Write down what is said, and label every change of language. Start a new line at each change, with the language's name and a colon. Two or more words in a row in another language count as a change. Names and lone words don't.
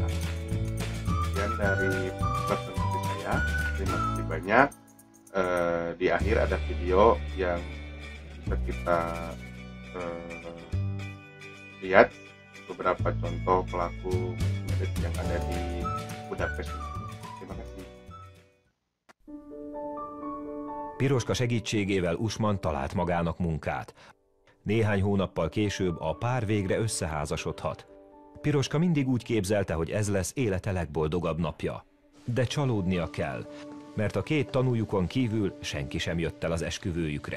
Indonesian: Sekian dari presentasi saya, terima kasih banyak. Di akhir ada video yang bisa kita lihat beberapa contoh pelaku Mesmeres yang ada di Budapest. Terima kasih.
Hungarian: Piroska segítségével Usman talált magának munkát. Néhány hónappal később a pár végre összeházasodhat. Piroska mindig úgy képzelte, hogy ez lesz élete legboldogabb napja. De csalódnia kell, mert a két tanújukon kívül senki sem jött el az esküvőjükre.